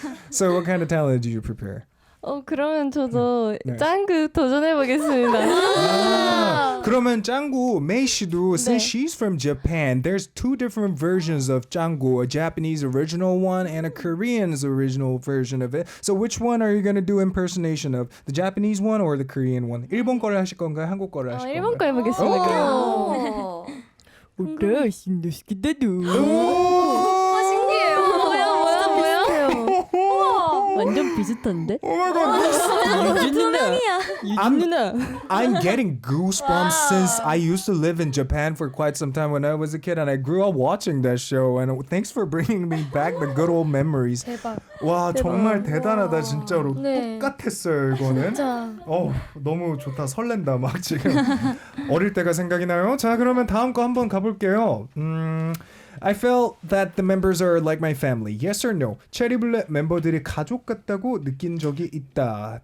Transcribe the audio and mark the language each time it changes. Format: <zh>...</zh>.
<en>So what kind of talent did you prepare?</en> <ko>그러면 저도 짱구 도전해보겠습니다. 그러면 짱구 메이 씨도</ko> <en>since she's from Japan, there's two different versions of 짱구, a Japanese original one and a Korean's original version of it. So which one are you going to do impersonation of? The Japanese one or the Korean one?</en> <ko>일본 거를 하실 건가요? 한국 거를 하실 건가요? 일본 거 해보겠습니다. 오케이, 신도시키다두. 완전 비슷한데? 유진 누나. 유진 누나.</ko> <en>I'm getting goosebumps since I used to live in Japan for quite some time when I was a kid, and I grew up watching that show. And thanks for bringing me back the good old memories.</en> <ko>대박. 와 정말 대단하다 진짜로. 네. 똑같았어요 이거는. 진짜. 너무 좋다 설렌다 막 지금. 어릴 때가 생각이 나요. 자 그러면 다음 거 한번 가볼게요.</ko> <en>I felt that the members are like my family. Yes or no?</en> <ko>체리블렛 멤버들이 가족 같다고 느낀 적이 있다.</ko>